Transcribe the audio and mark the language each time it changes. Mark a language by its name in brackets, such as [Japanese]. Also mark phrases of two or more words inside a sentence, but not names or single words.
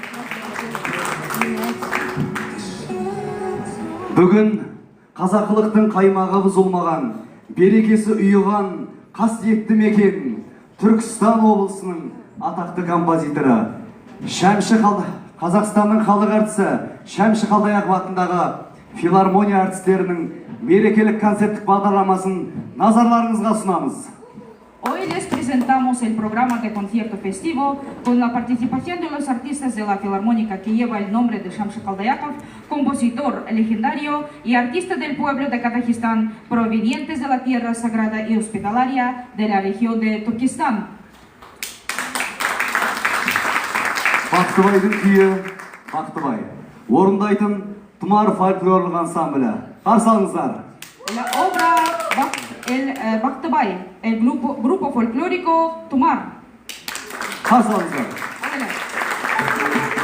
[Kazakh] Бүгін қазақылықтың қаймағы бұзылмаған, берекесі ұйыған, қасиетті мекен Түркістан облысының атақты композиторы, Қазақстанның халық әртісі Шәмші Қалдаяқов атындағы филармония әртістерінің мерекелік концерттік бағдарламасын назарларыңызға ұсынамыз. [Spanish] Hoy les presentamos el programa de concierto festivo con la participación de los artistas de la Filarmónica que lleva el nombre de Şamşı Kaldayakov, compositor legendario y artista del pueblo de Kazajistán, provenientes de la tierra sagrada y hospitalaria de la región de Turkestán. [Kazakh] Бақтыбайдың күйі, Бақтыбай. Орындайтын Тұмар фольклорлық ансамблі. Қарсы алыңыздар. [Spanish] La obra Baktыбай, el grupo folclórico Tumar. [Kazakh] Қарсы алыңыздар. [Spanish] Adelante.